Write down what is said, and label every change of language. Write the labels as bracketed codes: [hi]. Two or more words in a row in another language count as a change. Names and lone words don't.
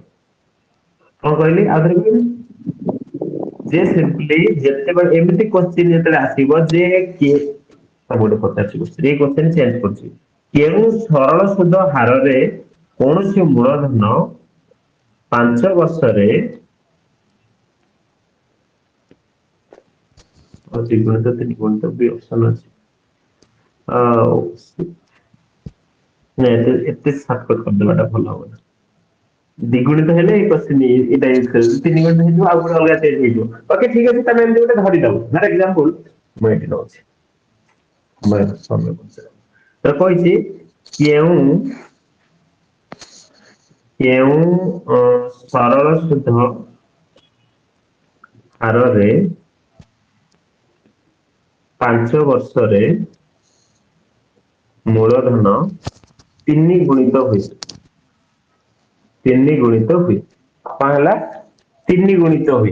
[or] କଣ କହିଲି ଆଉଥରେ କହିବି, ଯେ ସିମ୍ପଲି ଯେତେବେଳେ ଏମିତି କ୍ୱେଶ୍ଚିନ୍ ଯେତେବେଳେ ଆସିବ ଯେ କିଏ ଗୋଟେ ପଚାରୁଛି କ୍ୱେଶ୍ଚିନ୍, ଏଇ କ୍ୱେଶ୍ଚିନ୍ ଚେଞ୍ଜ କରୁଛି, କେଉଁ ସରଳ ସୁଧ ହାରରେ କୌଣସି ମୂଳଧନ 5 ବର୍ଷରେ [hi] और द्विगुणित त्रिगुणित भी ऑप्शन [or] ଅଛି, ନାଇଁ ଏତେ ସର୍ଟକଟ କରିଦେବାଟା ଭଲ ହବନି। ଦ୍ୱିଗୁଣିତ ହେଲେ ଏଇ କ୍ୱେଶ୍ଚିନ୍ ଏଇଟା ୟୁଜ କରିବୁ, ତିନି ଗୁଣିତ ହେଇଯିବ ଆଉ ଗୋଟେ ଅଲଗା ଚେଞ୍ଜ ହେଇଯିବ। ଓକେ ଠିକ ଅଛି, ତମେ ଏମିତି ଗୋଟେ ଧରିଦବ, [en] for example [or] ମୁଁ ଏଠି ଦଉଛି, ତ କହିଛି କେଉଁ କେଉଁ ସରଳ ସୁଧ ହାରରେ 5 ବର୍ଷରେ ମୂଳଧନ 3 ଗୁଣିତ ହୁଏ, 3 ଗୁଣିତ ହୁଏ, କଣ ହେଲା 3 ଗୁଣିତ ହୁଏ।